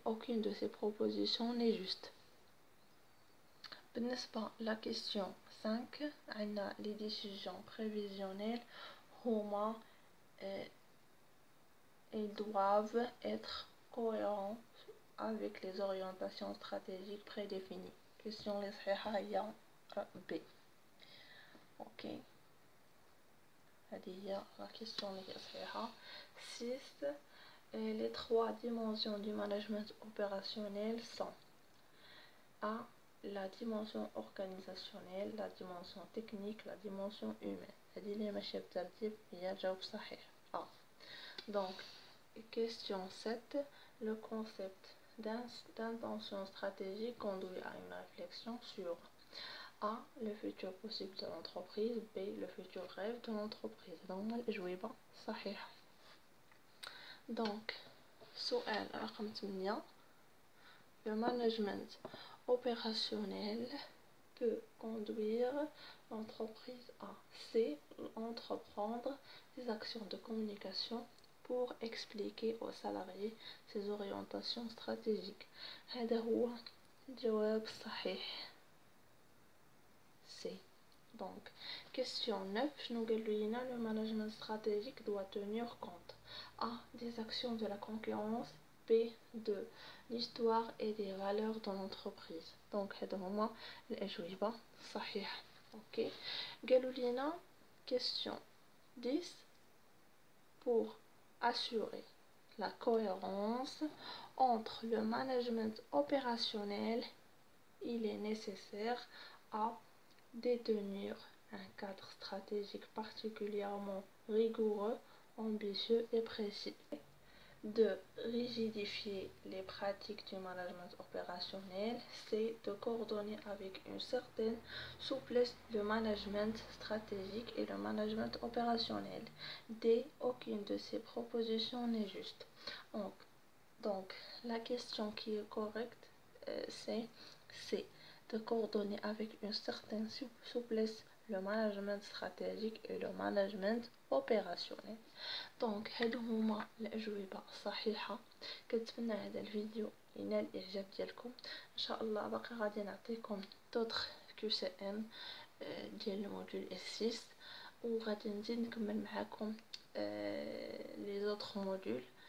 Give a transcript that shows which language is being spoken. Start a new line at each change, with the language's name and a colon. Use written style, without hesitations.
French: Aucune de ces propositions n'est juste.
Arabic: بالنسبة
French: la question 5
Arabic: عنا
French: les décisions prévisionnelles
Arabic: هما
French: ils doivent être cohérents avec les orientations stratégiques prédéfinies.
Arabic: Question اللي صحيحة هي B. Ok. هذه هي
French: la question
Arabic: اللي صحيحة. 6.
French: Les trois dimensions du management opérationnel sont A. La dimension organisationnelle, la dimension technique, la dimension humaine.
Arabic: هذه اللي ماشية بالترتيب هي الجواب صحيح A.
French: Donc, question 7. Le concept d'intention stratégique conduit à une réflexion sur A. Le futur possible de l'entreprise. B. Le futur rêve de l'entreprise.
Arabic: Donc, الإجوبة صحيحة. Donc, سؤال رقم 8.
French: Le management opérationnel peut conduire l'entreprise à C. Entreprendre des actions de communication pour expliquer aux salariés ses orientations stratégiques.
Arabic: هذا هو الجواب الصحيح C.
French: Donc, question 9.
Arabic: شنو قالوا لينا
French: le management stratégique doit tenir compte A. Des actions de la concurrence. B. De l'histoire et des valeurs de l'entreprise.
Arabic: Donc هذا هما الأجوبة صحيحة. Ok. قالوا لينا question 10.
French: Pour assurer la cohérence entre le management opérationnel, il est nécessaire à détenir un cadre stratégique particulièrement rigoureux, ambitieux et précis. De rigidifier les pratiques du management opérationnel, c'est de coordonner avec une certaine souplesse le management stratégique et le management opérationnel. D. Aucune de ces propositions n'est juste. Donc la question qui est correcte, c'est de coordonner avec une certaine souplesse le management stratégique et le management opérationnel.
Arabic: دونك هادو هما الأجوبة الصحيحة. كنتمنى هذا الفيديو ينال الإعجاب ديالكم. ان شاء الله باقي غادي نعطيكم دوطخ QCM ديال الموديول S6 وغادي نزيد نكمل معاكم
French: لي زوطخ
Arabic: موديول.